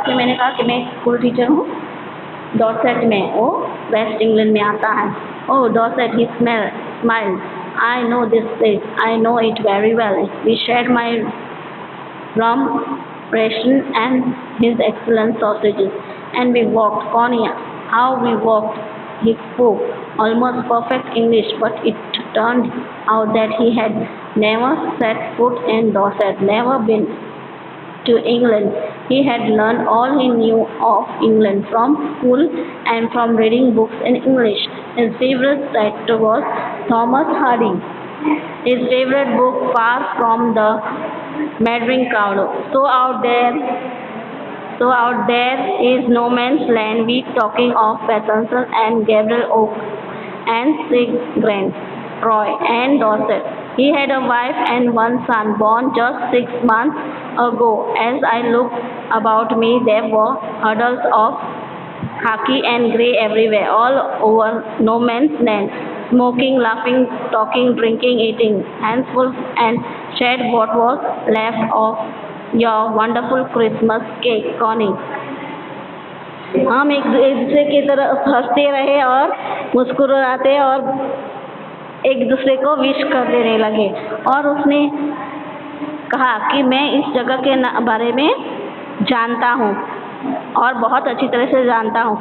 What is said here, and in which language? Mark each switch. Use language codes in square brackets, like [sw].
[hi] फिर मैंने कहा कि मैं स्कूल टीचर हूँ डॉर्सेट में, वो वेस्ट इंग्लैंड में आता है। [en] Oh Dorset, he smiled, I know this place, I know it very well, we shared my rum ration and his excellent sausages, and we walked. Connie, how we walked! He spoke almost perfect English, but it turned out that he had never set foot in Dorset, never been to England. He had learned all he knew of England from school and from reading books in English. His favorite writer was Thomas Hardy. His favorite book, Far from the maddering crowd. So out there is no man's land. We talking of Patterson and Gabriel Oak and Sigrid, Roy and Dorset. He had a wife and one son born just 6 months ago. As I looked about me, there were huddles of khaki and grey everywhere, all over no man's land. Smoking, laughing, talking, drinking, eating, hands full and shared what was left of your wonderful Christmas cake, Connie. [hi] हम एक दूसरे की तरफ हंसते रहे और मुस्कुराते और एक दूसरे को विश कर देने लगे। और उसने कहा कि मैं इस जगह के बारे में जानता हूँ और बहुत अच्छी तरह से जानता हूँ।